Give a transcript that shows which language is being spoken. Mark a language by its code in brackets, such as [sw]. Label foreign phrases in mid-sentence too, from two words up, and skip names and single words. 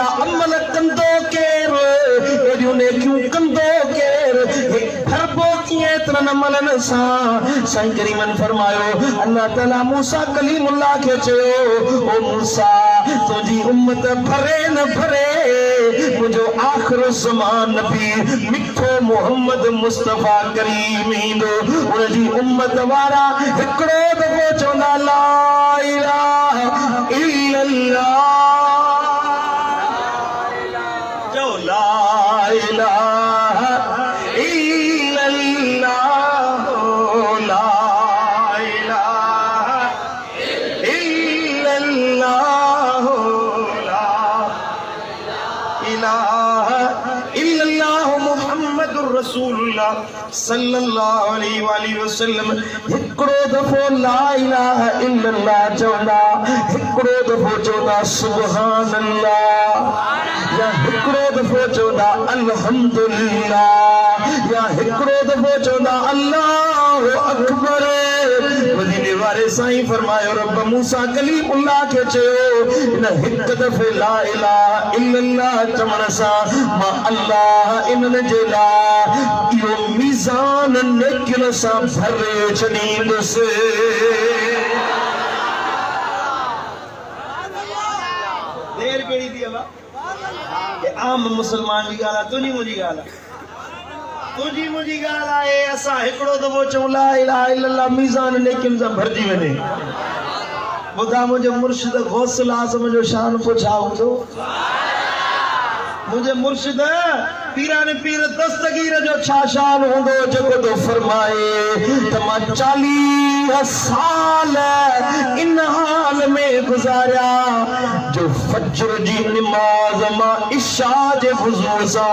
[sd] अमल कंदो केरु एॾियूं नेकियूं कंदो केरु भरबो कीअं एतिरनि अमलनि सां साईं करीमन फरमायो अल्लाह ताला मूसा कलीमुल्लाह खे चयो ओ मूसा तुंहिंजी उम्मत भरे न भरे मुझो आखिर ज़मान नबी मिठो मोहम्मद मुस्तफा करीम ईंदो उन जी उम्मत वारा हिकिड़ो दफ़ो चवंदा [ar] لا إله إلا الله जो لا إله إلا الله لا إله إلا الله رسول الله صلى الله عليه وسلم [sd] हिकिड़ो दफ़ो [ar] لا إله [sd] इल्लल्लाह चवंदा हिकिड़ो दफ़ो चवंदा [ar] سبحان الله [sd] या हिकिड़ो दफ़ो चवंदा अल्हम्दुलिल्लाह या हिकिड़ो दफ़ो चवंदा [ar] الله أكبر [sd] मदीने वारे साईं फरमायो रब मूसा कलीमुल्लाह खे चयो इन हिकु दफ़े [ar] لا إله إلا الله [sd] चवण सां मां अल्लाह इन्हनि जे लाइ इहो मीज़ान नेकियुनि सां भरे छॾींदुसि देर कहिड़ी थी आहे आम मुस्लमान जी ॻाल्हि आहे तुंहिंजी मुंहिंजी ॻाल्हि आहे तुझी मुझी ॻाल्हि आहे असां हिकिड़ो दफ़ो चऊं [ar] لا إله إلا الله [sd] मीज़ान नेकियुनि सां भरिजी वञे ॿुधा मुंहिंजो मुर्शिद गौसल आज़म जो शान को छा हूंदो मुझे मुर्शिद पीराने पीर दस्तगीर जो छा शान होंदो जेको तो फरमाए त मां 40 साल इन हाल में गुजारिया जो फजर जी नमाज मां इशा जे हुजूर सां